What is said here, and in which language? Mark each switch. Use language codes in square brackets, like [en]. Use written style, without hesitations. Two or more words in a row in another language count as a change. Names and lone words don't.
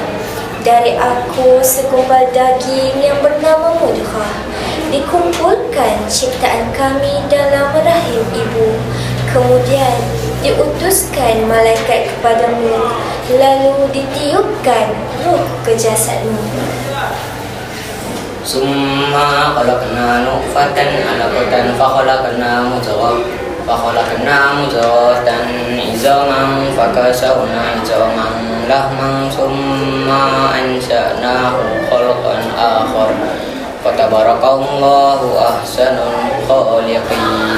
[id] Dari aku segumpal daging yang bernama mudghah. Dikumpulkan ciptaan kami dalam rahim ibu. Kemudian diutuskan malaikat kepadamu, lalu ditiupkan ruh ke jasadmu. [ar] ثم خلقنا نطفة علقة فخلقنا مضغة عظاما فكسونا عظاما لحما ثم أنشأناه خلقا آخر فتبارك الله أحسن الخالقين.